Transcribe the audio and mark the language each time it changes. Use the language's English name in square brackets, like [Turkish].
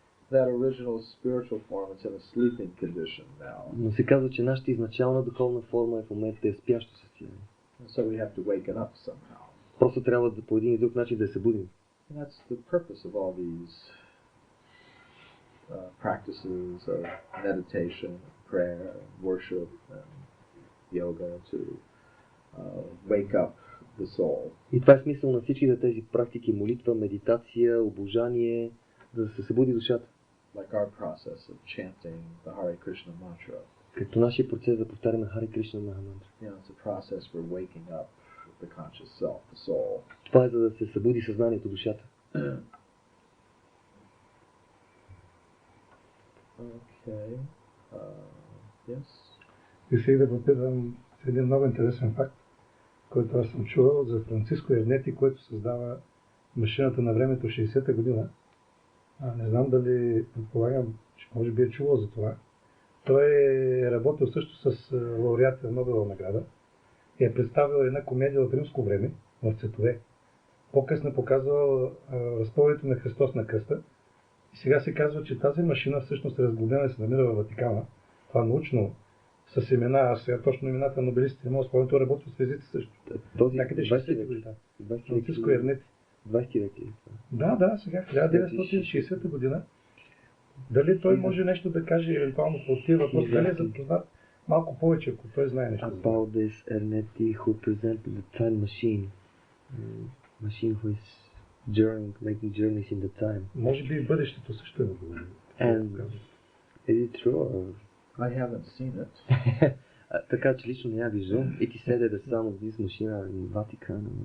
[English] that original spiritual form is in a sleeping condition now. [Bulgarian] Но се казва, че нашата изначална духовна форма в момента е спящо състояние. [English] And so we have to waken up somehow. [Bulgarian] Просто трябва да по един или друг начин да се будим. [English] And that's the purpose of all these practices of meditation, prayer, worship, and yoga to wake up the soul. [Bulgarian] И това е смисъл на всички тези практики: молитва, медитация, обожание, да се събуди душата. [English] Like our process of chanting the Hare Krishna mantra. [Bulgarian] Като нашия процес да повтаряме Харе Кришна мантра. [English] You know, it's a process for waking up the conscious self, the soul. [Bulgarian] Това е за да се събуди съзнанието, душата. [English] Okay. Yes. [Bulgarian] И сега да попитам един много интересен факт, който аз съм чувал за Франциско Ернети, който създава машината на времето 60-та година. Не знам дали, предполагам, че може би е чувал за това. Той е работил също с лауреата Нобелова награда и е представил една комедия от римско време в цветове. По-късно е показвал разпъването на Христос на кръста. И сега се казва, че тази машина всъщност е разглобена и се намира във Ватикана. Това научно с имена, аз сега точно имената на нобелистите не мога да спомня, той работи с езици също. Този някъде 60-ти година. Франциско Ернети. 20 век ли? Да, сега 1960 година. Дали той може нещо да каже евентуално по тия въпроси, дали е запознат малко повече, ако той знае нещо. [English] About this Ernetti who presented the time machine. Machine who is making journeys in the time. [Bulgarian] Може би и бъдещето също е много. [English] And is it true or... I haven't seen it. [Bulgarian] Така че лично не я виждам. И ти седе да само с [English] this machine in Vatican.